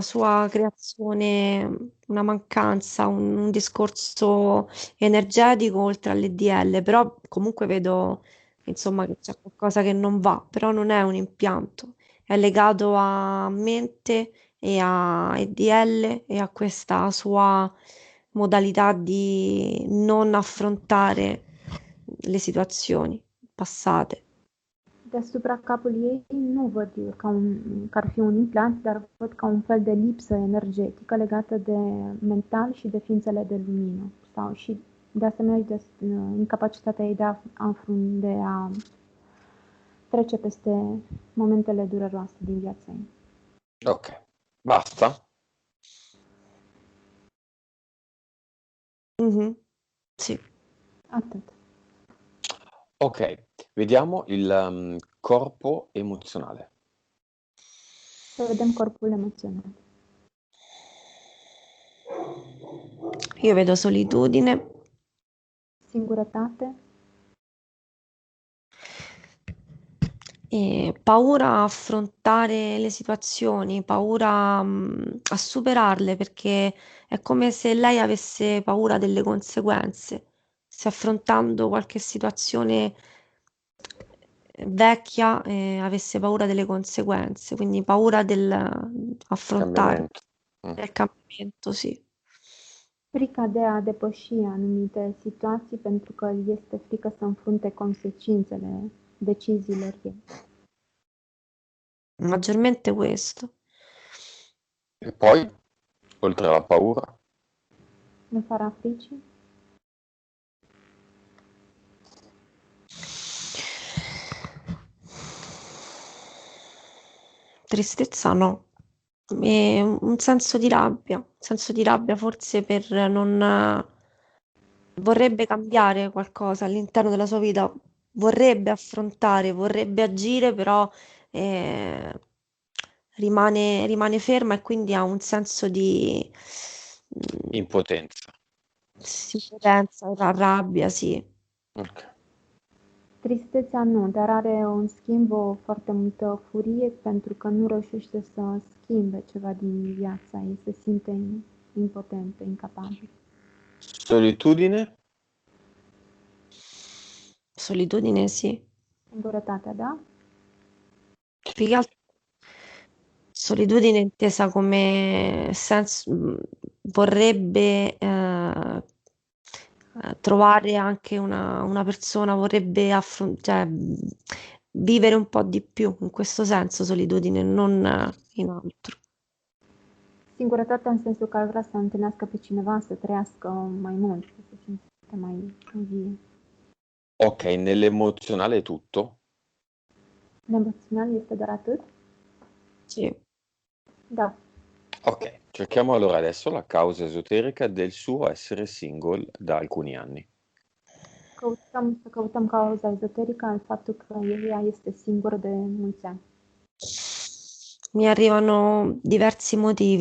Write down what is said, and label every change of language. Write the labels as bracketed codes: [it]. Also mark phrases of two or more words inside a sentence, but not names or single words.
[it] sua creazione, una mancanza, un discorso energetico oltre all'EDL, però comunque vedo insomma che c'è qualcosa che non va, però non è un impianto, è legato a mente e a EDL e a questa sua modalità di non affrontare le situazioni passate. [ro] Deasupra capului ei nu văd că ar fi un implant, dar văd ca un fel de lipsă energetică legată de mental și de ființele de lumină. Sau și de asemenea de incapacitatea ei de a trece peste momentele dureroase din viața ei. [it] Ok, basta? Sì. [ro] Atât. [it] Ok, vediamo il corpo emozionale. [ro] Să vedem corpul emoțional. [it] Io vedo solitudine, [ro] Singurătate, [it] e paura a affrontare le situazioni, paura a superarle perché è come se lei avesse paura delle conseguenze, se affrontando qualche situazione vecchia avesse paura delle conseguenze, quindi paura del affrontare Cambiamento. del cambiamento, sì. [ro] frica de a depăși anumite situații pentru că este frică să înfrunte consecințele deciziilor ei. [it] Maggiormente questo. E poi, oltre alla paura, [ro] În afara fricii, [it] Tristezza no. E un senso di rabbia forse per non vorrebbe cambiare qualcosa all'interno della sua vita, vorrebbe affrontare, vorrebbe agire, però rimane ferma e quindi ha un senso di impotenza. impotenza, rabbia, sì. Ok. [ro] tristețea nu, dar are în schimb o foarte multă furie pentru că nu reușește să schimbe ceva din viața ei, se simte impotentă, incapabil. [it] Solitudine? Solitudine, sì. [ro] Singurătatea, da? [it] Più che altro solitudine intesa come senso, vorrebbe trovare anche una persona, vorrebbe cioè, vivere un po' di più, in questo senso solitudine, non in altro. [ro] Singurătatea în sensul că ar vrea să întâlnească pe cineva, să trăiască mai mult, să se simte mai vie. [it] Ok, nell'emozionale è tutto? [ro] Emoțional este doar atât? [it] Sì. [ro] Da. [it] Ok, cerchiamo allora adesso la causa esoterica del suo essere single da alcuni anni. [ro] Căutăm cauza ezoterică al faptului că ea este singură de mulți ani. [it] Mi arrivano diversi motivi.